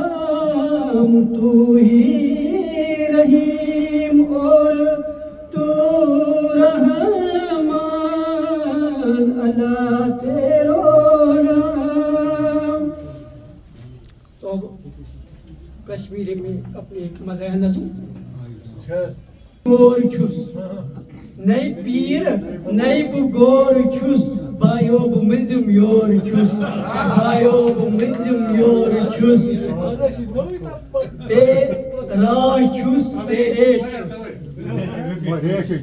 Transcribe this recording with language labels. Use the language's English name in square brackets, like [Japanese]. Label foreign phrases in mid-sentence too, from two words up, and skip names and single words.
[Urdu] تو ہی رحیم اور تو رحمان. اللہ تیرا نام. تو کشمیری میں اپنے مزہ نظم. [Kashmiri] گور چھس نئی پیر نئی بو گور چھس. بایو بو منزم یور چھس. بایو بو منزم یور چھس. بے راش چھس بے ریش چھس.